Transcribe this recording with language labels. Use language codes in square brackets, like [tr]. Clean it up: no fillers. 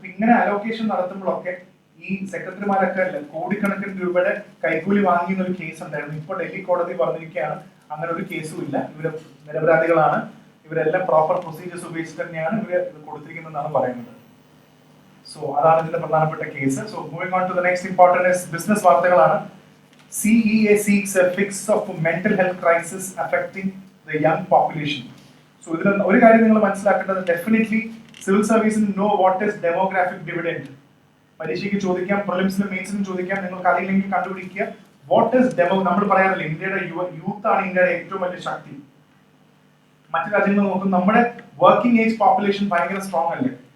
[ml] ഇങ്ങനെ അലോക്കേഷൻ നടത്തുമ്പോഴൊക്കെ ഈ സെക്രട്ടറിമാരൊക്കെ അല്ലേ കോടിക്കണക്കിന് രൂപയുടെ കൈക്കൂലി വാങ്ങിയ ഒരു കേസ് ഉണ്ടായിരുന്നു. ഇപ്പൊ ഡൽഹി കോടതി പറഞ്ഞിരിക്കുകയാണ് അങ്ങനെ ഒരു കേസും ഇല്ല, ഇവര് നിരപരാധികളാണ്, ഇവരെല്ലാം പ്രോപ്പർ പ്രൊസീജിയേഴ്സ് ഉപയോഗിച്ച് തന്നെയാണ് ഇവര് ഇത് കൊടുത്തിരിക്കുന്നതെന്നാണ് പറയുന്നത്. സോ അതാണ് ഇതിന്റെ പ്രധാനപ്പെട്ട case. [en] so moving on to the next important business [ml] വാർത്തകളാണ്. [en] CEA seeks a fix of mental health crisis affecting the young population. [ml] So ഇതിൽ ഒരു കാര്യം നിങ്ങൾ മനസ്സിലാക്കേണ്ടത്, ഡെഫിനറ്റ്ലി സിവിൽ സർവീസിന് [en] Know what is demographic dividend. [ml] പരീക്ഷയ്ക്ക് ചോദിക്കാം, പ്രിലിംസിനും മെയിൻസിനും ചോദിക്കാം, നിങ്ങൾക്ക് അറിയില്ലെങ്കിൽ കണ്ടുപിടിക്കുക. [en] what is [ml] നമ്മൾ പറയാറില്ല ഇന്ത്യയുടെ യൂത്ത് ആണ് ഇന്ത്യയുടെ ഏറ്റവും വലിയ ശക്തി. മറ്റു രാജ്യങ്ങൾ നോക്കും, നമ്മുടെ വർക്കിംഗ് ഏജ് പോപ്പുലേഷൻ ഭയങ്കര സ്ട്രോങ് അല്ലേ?